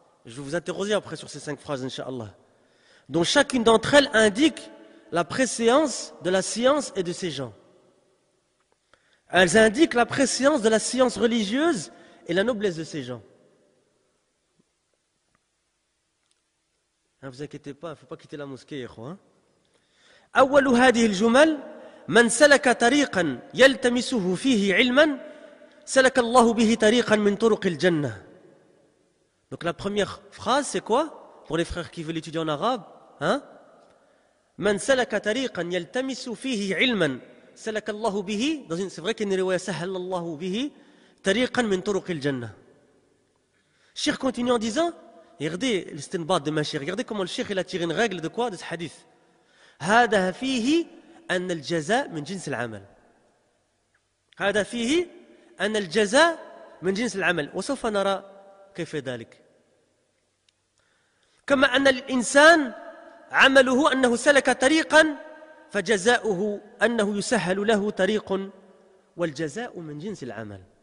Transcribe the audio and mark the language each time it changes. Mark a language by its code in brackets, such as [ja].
[fr] Je vais vous interroger après sur ces 5 phrases, Inch'Allah. Dont chacune d'entre elles indique la préséance de la science et de ses gens. Elles indiquent la préséance de la science religieuse et la noblesse de ces gens. Ne vous inquiétez pas, il ne faut pas quitter la mosquée. [ar] أول هذه الجمل من سلك طريقا يلتمسه فيه علما سلك الله به طريقا من طرق الجنة. [fr] Donc la première phrase c'est quoi? Pour les frères qui veulent étudier en arabe, [ar] من سلك طريقا يلتمس فيه علما سلك الله به. [fr] C'est vrai qu'il y a une riwaya [ar] سهل الله به طريقا من طرق الجنة. [fr] Cheikh continue en disant, regardez l'istinbat de ma cheikh, regardez comment le cheikh il a tiré une règle de quoi? De ce hadith. [ar] هذا فيه أن الجزاء من جنس العمل. هذا فيه أن الجزاء من جنس العمل وسوف نرى كيف ذلك. كما أن الإنسان عمله أنه سلك طريقا فجزاؤه أنه يسهل له طريق والجزاء من جنس العمل.